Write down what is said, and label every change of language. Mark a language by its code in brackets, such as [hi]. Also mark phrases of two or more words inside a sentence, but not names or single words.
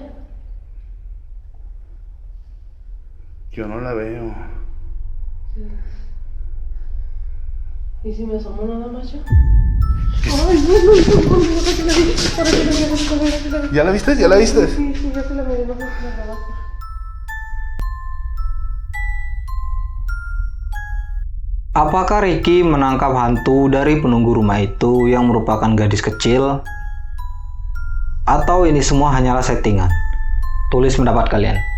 [es] Yo no la veo. ¿Y si me asomo nada más yo? Ay, no. ¿Ya la viste? ¿Ya la viste? Sí, ya te la miré, no me grabaste. [id] Apakah Ricky menangkap hantu dari penunggu rumah itu yang merupakan gadis kecil? Atau ini semua hanyalah settingan? Tulis pendapat kalian.